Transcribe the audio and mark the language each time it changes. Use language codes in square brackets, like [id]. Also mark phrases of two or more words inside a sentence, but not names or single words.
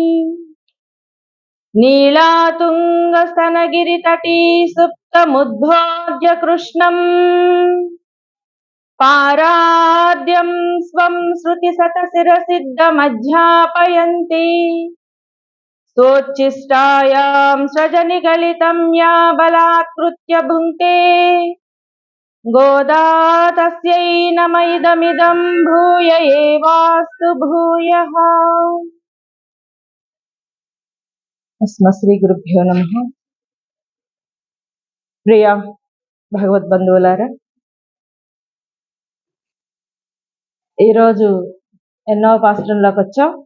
[sa] नीलातुङ्गस्तनगिरितटी सुप्तमुद्भोज्य कृष्णं पाराद्यं स्वं श्रुतिशतशिरसिद्धमध्यापयन्ति। सोच्छिष्टायां सृजनिगलितं या बलात्कृत्य भुङ्क्ते गोदा तस्यै नम इदमिदं भूय एवास्तु भूयः। శ్రీ నమః. [te] ప్రియ భగవద్బంధువులారా, ఈరోజు ఎన్నో పాస్ట్రంలోకి వచ్చాం.